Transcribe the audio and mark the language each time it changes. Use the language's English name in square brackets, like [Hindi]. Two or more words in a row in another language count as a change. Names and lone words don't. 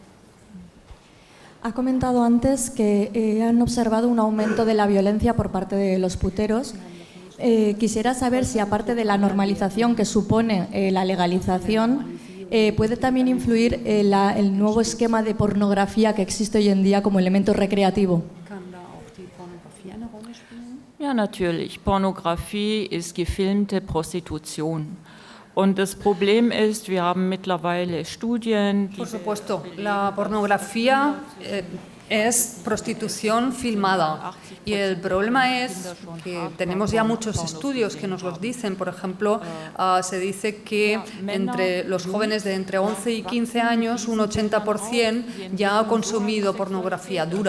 [Spanish] Ha comentado antes que han observado un aumento de la violencia por parte de los puteros. Quisiera saber si, aparte de la normalización que supone la legalización, puede también influir el nuevo esquema de pornografía que existe hoy en día como elemento recreativo. [German] Ja, natürlich. Pornografie ist gefilmte Prostitution. Und das Problem ist, wir haben mittlerweile Studien, die [Spanish] Por supuesto, la pornografía es prostitución filmada y el problema es que tenemos ya muchos estudios que nos los dicen. Por ejemplo, se dice que entre los jóvenes de entre 11 y 15 años un 80% ya ha consumido pornografía dura.